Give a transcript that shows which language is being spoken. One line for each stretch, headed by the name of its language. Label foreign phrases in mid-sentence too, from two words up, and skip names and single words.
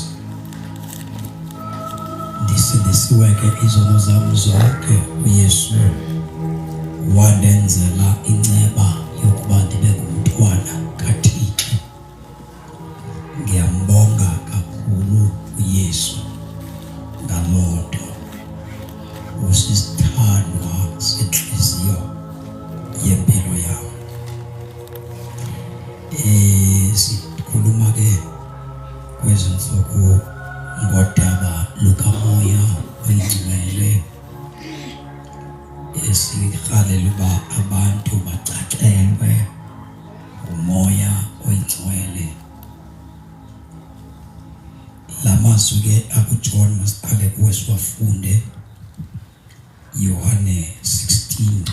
Xhosa: ndisindisiweke izono zami zonke uYesu wandenzela inceba yokuba ndibe ngumntwana kaThixo
Zulu: ngiyambonga kakhulu
Xhosa: uYesu ngalonto usisithandwa senhliziyo yempilo yami sikhuluma ke kwezinsuku ngodaba lukamoya oyingcwele esikhalela uba abantu bacacelwe umoya oyingcwele lamazwi ke akuJohn masiqale kuwe siwafunde Yohane 16